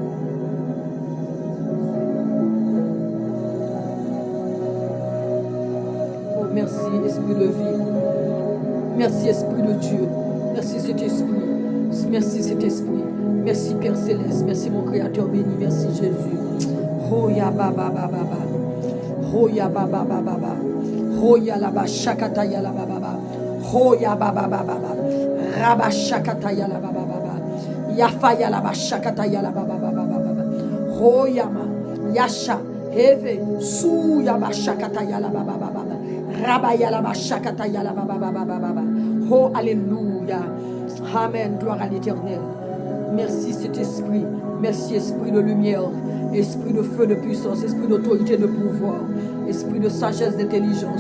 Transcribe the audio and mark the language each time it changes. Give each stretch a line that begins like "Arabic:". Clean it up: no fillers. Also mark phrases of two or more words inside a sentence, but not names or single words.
French: Merci, esprit de vie. Merci, esprit de Dieu. Merci, cet esprit. Merci, cet esprit. Merci, Père Céleste. Merci, mon Créateur béni. Merci, Jésus. Hoya baba baba baba. Hoya baba baba baba. Hoya laba shakata ya laba baba. Hoya baba baba baba. Raba shakata ya laba baba. Yafa ya laba shakata ya laba baba baba. Hoya ma. Yasha. Heve. Su ya ba shakata ya laba baba baba. Oh, alléluia. Amen. Gloire à l'Éternel. Merci cet esprit. Merci esprit de lumière. Esprit de feu, de puissance, esprit d'autorité, de pouvoir, esprit de sagesse, d'intelligence.